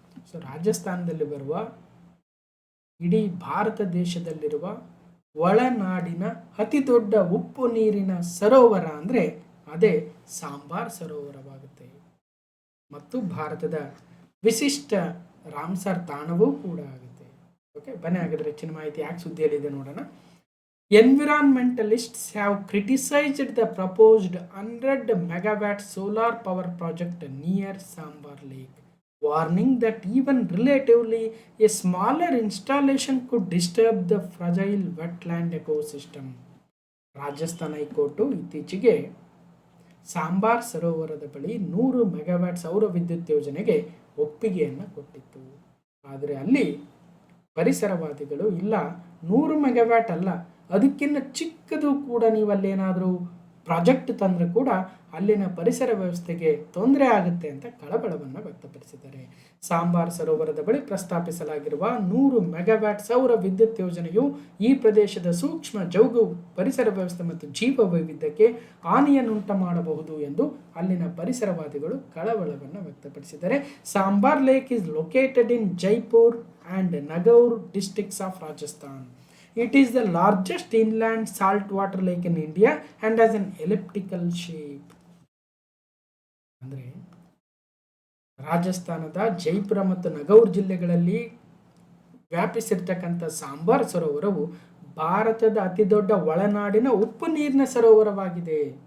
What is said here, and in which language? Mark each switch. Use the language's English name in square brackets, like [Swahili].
[Kannada] So ರಾಜಸ್ಥಾನದಲ್ಲಿ ಬರುವ, ಇಡೀ ಭಾರತ ದೇಶದಲ್ಲಿರುವ ಒಳನಾಡಿನ ಅತಿ ದೊಡ್ಡ ಉಪ್ಪು ನೀರಿನ ಸರೋವರ ಅಂದರೆ ಅದೇ ಸಾಂಬಾರ್ ಸರೋವರವಾಗುತ್ತೆ. ಮತ್ತು ಭಾರತದ ವಿಶಿಷ್ಟ ರಾಮ್ಸರ್ ತಾಣವೂ ಕೂಡ ಆಗುತ್ತೆ. ಓಕೆ, ಬನ್ನಿ ಹಾಗಾದರೆ ಹೆಚ್ಚಿನ ಮಾಹಿತಿ ಯಾಕೆ ಸುದ್ದಿಯಲ್ಲಿದೆ ನೋಡೋಣ. [English] Environmentalists have criticized the proposed 100 megawatt solar power project near Sambar Lake, warning that even relatively a smaller installation could disturb the fragile wetland ecosystem. [Kannada] Rajasthan high court ಇತ್ತೀಚೆಗೆ ಸಾಂಬಾರ್ ಸರೋವರದ ಬಳಿ 100 ಮೆಗಾವ್ಯಾಟ್ ಸೌರ ವಿದ್ಯುತ್ ಯೋಜನೆಗೆ ಒಪ್ಪಿಗೆಯನ್ನು ಕೊಟ್ಟಿತ್ತು. ಆದರೆ ಅಲ್ಲಿ ಪರಿಸರವಾದಿಗಳು ಇಲ್ಲ, 100 ಮೆಗಾವ್ಯಾಟ್ ಅಲ್ಲ, ಅದಕ್ಕಿಂತ ಚಿಕ್ಕದು ಕೂಡ ನೀವು ಅಲ್ಲೇನಾದರೂ ಪ್ರಾಜೆಕ್ಟ್ ತಂದರೆ ಕೂಡ ಅಲ್ಲಿನ ಪರಿಸರ ವ್ಯವಸ್ಥೆಗೆ ತೊಂದರೆ ಆಗುತ್ತೆ ಅಂತ ಕಳವಳವನ್ನು ವ್ಯಕ್ತಪಡಿಸಿದ್ದಾರೆ. ಸಾಂಬಾರ್ ಸರೋವರದ ಬಳಿ ಪ್ರಸ್ತಾಪಿಸಲಾಗಿರುವ 100 ಮೆಗಾವ್ಯಾಟ್ ಸೌರ ವಿದ್ಯುತ್ ಯೋಜನೆಯು ಈ ಪ್ರದೇಶದ ಸೂಕ್ಷ್ಮ ಜೌಗು ಪರಿಸರ ವ್ಯವಸ್ಥೆ ಮತ್ತು ಜೀವ ವೈವಿಧ್ಯಕ್ಕೆ ಹಾನಿಯನ್ನುಂಟು ಮಾಡಬಹುದು ಎಂದು ಅಲ್ಲಿನ ಪರಿಸರವಾದಿಗಳು ಕಳವಳವನ್ನು ವ್ಯಕ್ತಪಡಿಸಿದ್ದಾರೆ. [English] Sambhar lake is located in Jaipur and Nagaur districts of Rajasthan. It is the largest inland saltwater lake in India and has an elliptical shape. [Kannada] ಅಂದರೆ ರಾಜಸ್ಥಾನದ ಜೈಪುರ ಮತ್ತು ನಗೌರ್ ಜಿಲ್ಲೆಗಳಲ್ಲಿ ವ್ಯಾಪಿಸಿರ್ತಕ್ಕಂಥ ಸಾಂಬಾರ್ ಸರೋವರವು ಭಾರತದ ಅತಿ ದೊಡ್ಡ ಒಳನಾಡಿನ ಉಪ್ಪು ನೀರಿನ ಸರೋವರವಾಗಿದೆ.